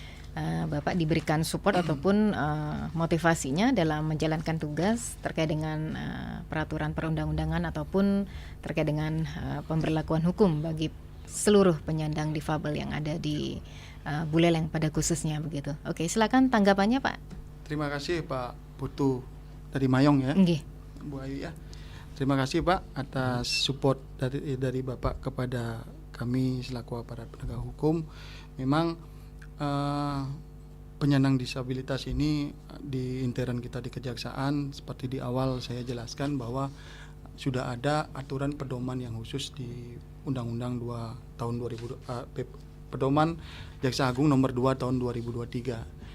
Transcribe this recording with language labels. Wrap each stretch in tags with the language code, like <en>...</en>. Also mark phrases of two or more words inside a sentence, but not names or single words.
<id>Bapak diberikan support ataupun motivasinya dalam menjalankan tugas terkait dengan peraturan perundang-undangan ataupun terkait dengan pemberlakuan hukum bagi seluruh penyandang difabel yang ada di Buleleng pada khususnya begitu. Oke, silakan tanggapannya Pak. Terima kasih Pak Putu dari Mayong ya. Nggih. Bu Ayu ya. Terima kasih Pak atas support dari Bapak kepada kami selaku aparat penegak hukum. Memang penyandang disabilitas ini di intern kita di Kejaksaan seperti di awal saya jelaskan bahwa sudah ada aturan pedoman yang khusus di Undang-Undang 2 tahun 2000 Pedoman Jaksa Agung nomor 2 tahun 2023.</id>